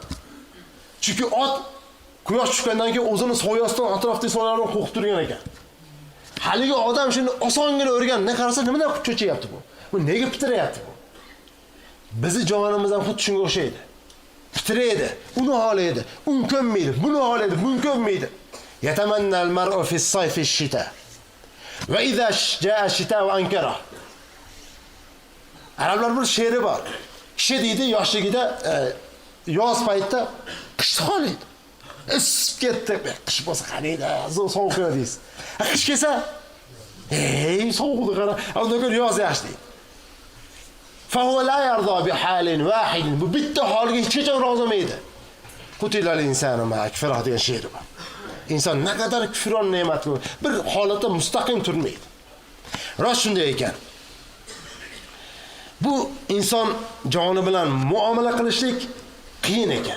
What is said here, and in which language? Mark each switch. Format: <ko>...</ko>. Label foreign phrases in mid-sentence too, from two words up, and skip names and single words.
<uz>Chunki ot quyosh tushgandan keyin o'zini soyasidan atrofdagi soyalarni qo'qib turgan ekan. Haligi odam shuni osongina o'rganib, qarasa nimadan cho'chiyapti bu? Bu nega pitirayapti bu? Bizi jonimizdan xuddi shunga o'xshaydi. Pitiraydi, uni xohlaydi, uni ko'nmaydi, buni xohlaydi, buni ko'nmaydi.</uz> <ar>يتمنى المرء في الصيف الشتاء وإذا جاء الشتاء وأنكر.</ar> <uz>Arablar bir she'ri bor. Kishi deydi, yoshligida yoz paytida qishni xohlaydi. Isib ketdi, qish bo'lsa qaraydi, sovuq deysiz. Qish kelsa, sovuqni qara, undan ko'ra yoz yaxshi deydi.</uz> <ar>فهو لا يرضى بحال واحد.</ar> <uz>Bu bitta holga hech qachon rozi bo'lmaydi.</uz> <ar>قتل الإنسان ما كفر</ar> <uz>degan she'r bor. Inson naqadar kufron ne'matga bir holatda mustaqim turmaydi. Rost shunday ekan. Bu inson joni bilan muomala qilishlik qiyin ekan.</uz>